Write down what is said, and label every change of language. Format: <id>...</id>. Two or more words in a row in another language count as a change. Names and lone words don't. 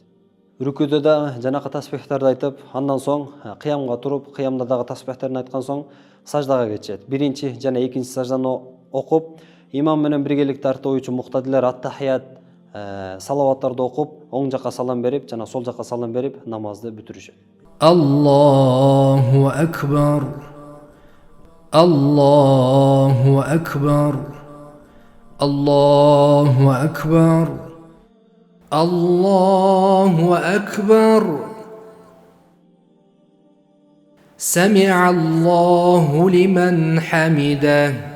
<ky>Рүкүдө да жанакы тасбихтарды айтып, андан соң кыямга туруп, кыямда дагы тасбихтерин айткан соң саждага кетет. Биринчи жана экинчи сажданы окуп, имам менен биргеликте артта oyчу муктадилер ат-тахият, салаваттарды окуп, оң жакка салам берип, жана сол жакка салам берип намазды бүтүрүшөт.</ky> <ar>الله أكبر. الله أكبر. الله أكبر. الله أكبر. سمع الله لمن حمده.</ar>